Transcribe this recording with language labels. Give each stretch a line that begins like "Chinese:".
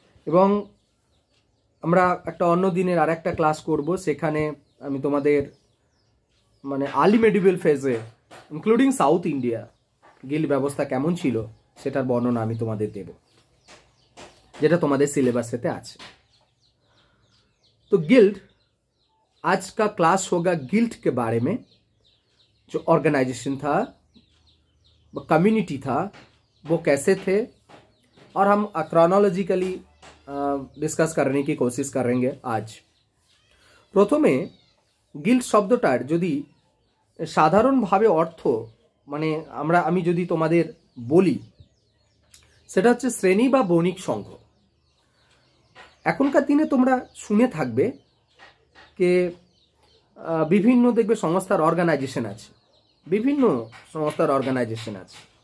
Bangla: এবং আমরা একটা অন্য দিনের আর একটা ক্লাস করব, সেখানে আমি তোমাদের মানে আর্লি মেডিভেল ফেজে ইনক্লুডিং সাউথ ইন্ডিয়া গিল্ড ব্যবস্থা কেমন ছিল সেটার বর্ণনা আমি তোমাদের দেব, যেটা তোমাদের सिलेबसेতে আছে।
Hindi: तो गिल्ड, आज का क्लास होगा गिल्ड के बारे में। जो ऑर्गेनाइजेशन था, वो कम्युनिटी था, वो कैसे थे, और हम क्रोनोलॉजिकली डिस्कस करने की कोशिश करेंगे आज।
Bangla: प्रथमे गिल्ड शब्दटार यदि साधारण भावे अर्थ মানে আমি যদি তোমাদের বলি, সেটা হচ্ছে শ্রেণী বা বণিক সংঘ। এখনকার দিনে তোমরা শুনে থাকবে যে বিভিন্ন দেখবে সংস্থার অর্গানাইজেশন আছে, বিভিন্ন সংস্থার অর্গানাইজেশন আছে।